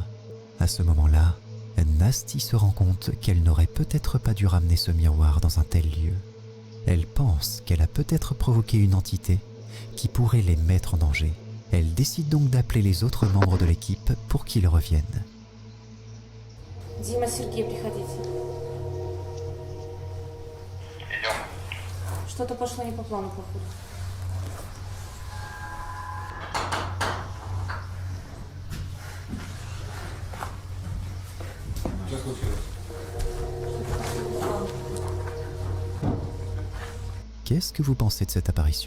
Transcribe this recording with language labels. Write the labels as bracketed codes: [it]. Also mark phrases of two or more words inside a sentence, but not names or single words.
[fr] À ce moment-là, Nasty se rend compte qu'elle n'aurait peut-être pas dû ramener ce miroir dans un tel lieu. Elle pense qu'elle a peut-être provoqué une entité qui pourrait les mettre en danger. Elle décide donc d'appeler les autres membres de l'équipe pour qu'ils reviennent. [ru] Дима, Сергей, приходите. Что-то пошло не по плану, походу. [fr] Qu'est-ce que vous pensez de cette apparition?